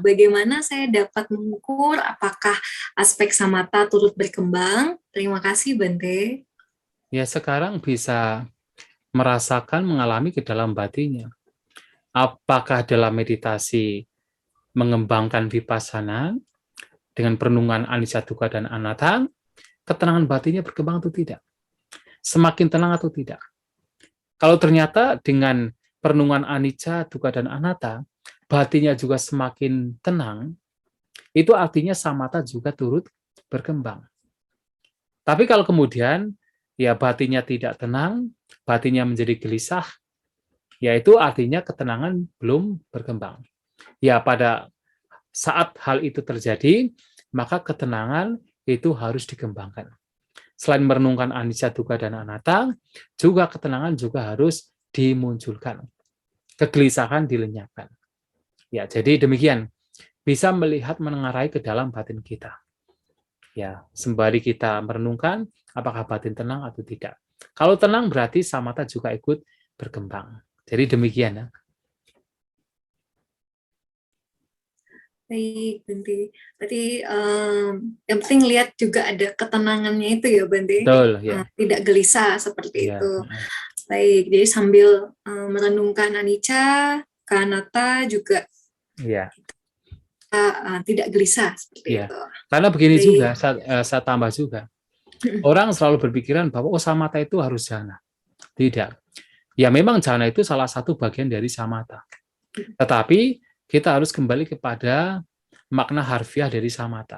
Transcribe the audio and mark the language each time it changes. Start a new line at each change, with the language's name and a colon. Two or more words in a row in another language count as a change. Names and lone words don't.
Indonesian: Bagaimana saya dapat mengukur apakah aspek samatha turut berkembang? Terima kasih Bante. Ya, sekarang bisa merasakan, mengalami ke dalam batinnya. Apakah dalam meditasi mengembangkan Vipassana dengan perenungan
Pali: anicca, dukkha,
Indonesian: dan anatta, ketenangan batinnya berkembang atau tidak? Semakin tenang atau tidak? Kalau ternyata dengan perenungan
Pali: anicca, dukkha,
Indonesian: dan anatta, batinnya juga semakin tenang, itu artinya samatha juga turut berkembang. Tapi kalau kemudian ya batinnya tidak tenang, batinnya menjadi gelisah, yaitu artinya ketenangan belum berkembang. Ya pada saat hal itu terjadi, maka ketenangan itu harus dikembangkan. Selain merenungkan
Pali: anicca, dukkha,
Indonesian: dan anatta, juga ketenangan juga harus dimunculkan. Kegelisahan dilenyapkan. Ya, jadi demikian. Bisa melihat, menengarai ke dalam batin kita. Ya, sembari kita merenungkan apakah batin tenang atau tidak. Kalau tenang berarti samatha juga ikut berkembang. Jadi demikian ya. Baik, Bante. Berarti yang penting lihat juga ada ketenangannya itu ya, Bante. Betul, ya. Tidak gelisah seperti Ya. itu. Baik, jadi sambil merenungkan
Pali: anicca, anatta
Indonesian: juga ya. Tidak gelisah seperti itu. Karena begini juga, saya tambah juga. Orang selalu berpikiran bahwa samatha itu harus jhana. Tidak. Ya memang jhana itu salah satu bagian dari samatha. Tetapi kita harus kembali kepada makna harfiah dari samatha.